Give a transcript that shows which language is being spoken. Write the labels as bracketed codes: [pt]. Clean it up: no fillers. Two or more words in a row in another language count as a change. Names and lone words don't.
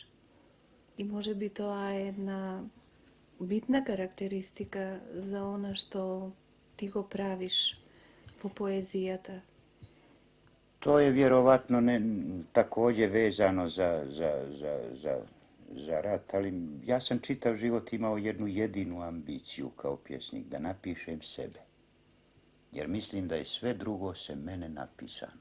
[mk] И може би тоа е една битна карактеристика за она што ти го правиш во поезијата. [sr] To je vjerovatno također vezano za rat, ali ja sam čitav život imao jednu jedinu ambiciju kao pjesnik, da napišem sebe. Jer mislim da je sve drugo se mene napisano.